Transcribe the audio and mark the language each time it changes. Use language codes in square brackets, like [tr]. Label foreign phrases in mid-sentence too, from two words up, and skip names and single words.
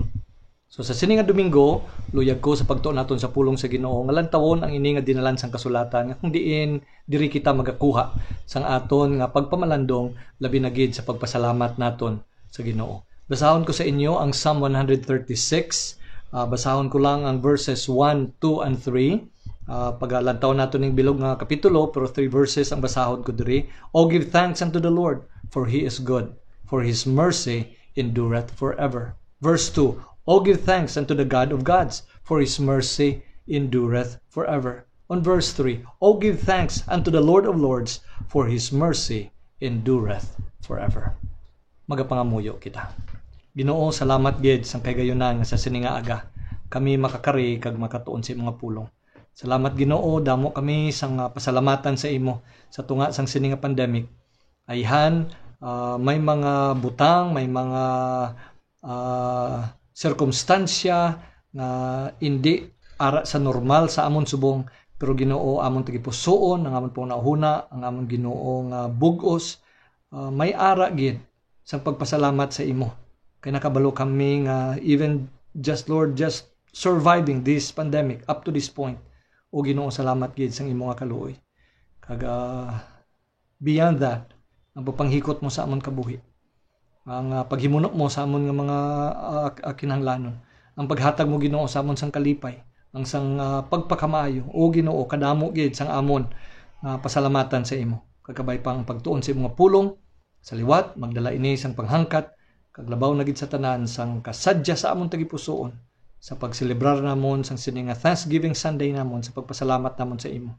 [hil] So sa sini nga Domingo, luyag ko sa pagtuon naton sa pulong sa Ginoo nga lantawon ang ini nga dinalan sang kasulatan nga kung diin diri kita magakuha sang aton nga pagpamalandong labi na gid sa pagpasalamat naton sa Ginoo. Basahon ko sa inyo ang Psalm 136. Basahon ko lang ang verses 1, 2 and 3. Paglantaw naton ning bilog nga kapitulo pero 3 verses ang basahon ko diri. [en] Oh, give thanks unto the Lord, for he is good, for his mercy endureth forever. Verse 2. Oh, give thanks unto the God of gods, for his mercy endureth forever. On verse 3, oh, give thanks unto the Lord of lords, for his mercy endureth forever. [hil] Magapangamuyo kita. Ginoo, salamat gid sang kaygayonan nga sa sini nga aga kami makakari kag makatuon sa mga pulong. Salamat Ginoo, damo kami sang pasalamatan sa imo sa tunga sang sini nga pandemic. Ayhan may mga butang, may mga sirkumstansya na hindi ara sa normal sa amon subong, pero Ginoo amon tagipusoon, ang amon pong nauna, ang amon Ginoo nga bugos, may ara gid sa pagpasalamat sa imo. Kay nakabalo kami nga [en] even just Lord, just surviving this pandemic up to this point. [hil] O Ginoo, salamat gid sang imo nga kaluoy. Kag [en] beyond that, [hil] ang papanghikot mo sa amon kabuhi, ang paghimunok mo sa amon nga mga kinahanglanon, ang paghatag mo Ginoo sa amon sang kalipay, ang sang pagpakamaayo, o Ginoo, kadamo gid sang amon pasalamatan sa imo. Kagabay pang pagtuon sa imong pulong sa liwat, magdala ini sang panghangkat kaglabaw na gid sa tanan sang kasadya sa amon tagipusoon sa pagselebrar namon sang sini nga Thanksgiving Sunday namon, sa pagpasalamat namon sa imo.